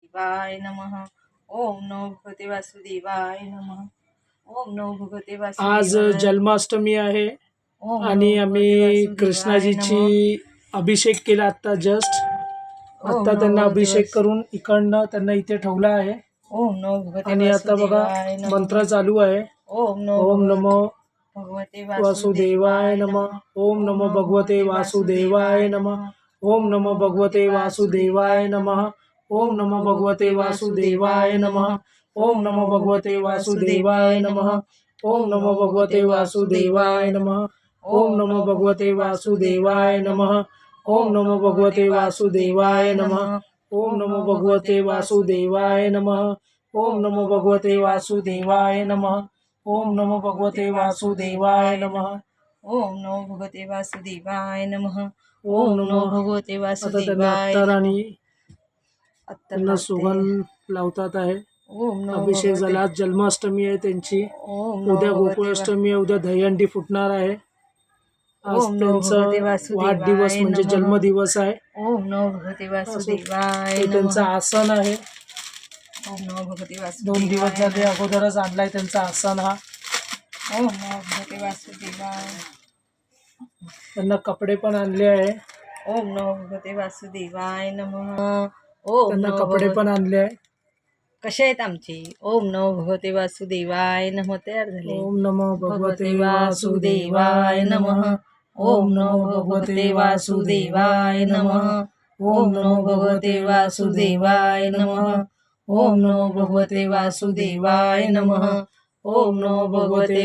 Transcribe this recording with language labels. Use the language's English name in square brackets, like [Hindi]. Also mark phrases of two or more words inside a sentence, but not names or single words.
[Sanskrit] वासुदेवाय नमः. ओम नमो भगवते वासुदेवाय नमः. ओम नमो भगवते [Marathi] आज [Sanskrit] वासुदेवाय. [Marathi] जन्माष्टमी आहे [Sanskrit] ओम [Marathi] आणि [Sanskrit] नमो भगवते [Marathi] आम्ही [Sanskrit] वासुदेवाय [Marathi] कृष्णाजीची [Sanskrit] नमः. [Marathi] अभिषेक केला आता जस्ट. [Sanskrit] ओम [Marathi] आता [Sanskrit] नमो [Marathi] त्यांना [Sanskrit] भगवते [Marathi] अभिषेक करून इकडनं त्यांना इथे ठेवला आहे [Sanskrit] ओम नमो भगवते [Marathi] आणि आता बघा [Sanskrit] वासुदेवाय नमः. [Marathi] मंत्र चालू आहे. [Sanskrit] ओम नमो ओम नमो भगवते वासुदेवाय वासुदेवाय नमः. नमः. ओम ओम नमो नमो भगवते भगवते वासुदेवाय वासुदेवाय नमः. नमः. ओम ओम नमो नमो भगवते भगवते वासुदेवाय वासुदेवाय नमः. नमः. ओम ओम नमो नमो भगवते भगवते वासुदेवाय वासुदेवाय नमः. नमः. ओम ओम नमो नमो भगवते भगवते वासुदेवाय वासुदेवाय नमः. नमः. ओम ओम नमो नमो भगवते भगवते वासुदेवाय वासुदेवाय नमः. नमः. ओम ओम नमो नमो भगवते भगवते वासुदेवाय वासुदेवाय नमः. नमः. ओम ओम नमो नमो भगवते भगवते वासुदेवाय वासुदेवाय नमः. नमः. ओम ओम नमो नमो भगवते भगवते वासुदेवाय वासुदेवाय नमः. नमः. ओम ओम नमो नमो भगवते भगवते वासुदेवाय वासुदेवाय नमः. नमः. ओम ओम नमो नमो भगवते भगवते वासुदेवाय वासुदेवाय नमः. नमः. ओम नमो भगवते वासुदेवाय नमः. ओम ओम नमो. नमो भगवते [Marathi] आता त्यांना [Sanskrit] वासुदेवाय [Marathi] अत्तर [Sanskrit] नमः. [Marathi] आणि अत्तर त्यांना लावते. सुगंध लावतात आहे. [Sanskrit] ओम नमो [Marathi] अभिषेक [Sanskrit] भगवते. [Marathi] झाला. आज जन्माष्टमी आहे त्यांची. [Sanskrit] ओम नमो [Marathi] उद्या [Sanskrit] भगवते [Marathi] गोकुळाष्टमी आहे. उद्या दहीहंडी फुटणार आहे. आज [Sanskrit] ओम नमो भगवते [Marathi] त्यांचं वाढदिवस [Sanskrit] वासुदेवाय [Marathi] म्हणजे [Sanskrit] नमः. [Marathi] जन्मदिवस आहे. [Sanskrit] ओम नमो भगवते [Marathi] असो [Sanskrit] वासुदेवाय [Marathi] हे त्यांचं [Sanskrit] नमः. [Marathi] आसन आहे. [Sanskrit] ओम नमो भगवते [Marathi] 2 दिवस [Sanskrit] वासुदेवाय [Marathi] झाले [Sanskrit] नमः. [Marathi] अगोदरच आणलाय त्यांचा आसन हा. [Sanskrit] ओम नमो भगवते वासुदेवाय. [Marathi] त्यांना कपडे पण आणले आहे. [Sanskrit] ओम नमो भगवते वासुदेवाय नमः. ओम [Marathi] त्यांना [Sanskrit] नमो [Marathi] कपडे [Sanskrit] भगवते. [Marathi] पण आणले आहे. कसे आहेत आमचे? [Sanskrit] ओम नमो भगवते वासुदेवाय नमः. [Marathi] तयार झाले. [Sanskrit] ओम नमो भगवते भगवते वासुदेवाय वासुदेवाय नमः. नमः. ओम ओम नमो नमो भगवते भगवते वासुदेवाय वासुदेवाय नमः. नमः. ओम ओम नमो नमो भगवते भगवते वासुदेवाय वासुदेवाय नमः. नमः. ओम ओम नमो नमो भगवते भगवते वासुदेवाय वासुदेवाय नमः. नमः. ओम ओम नमो नमो भगवते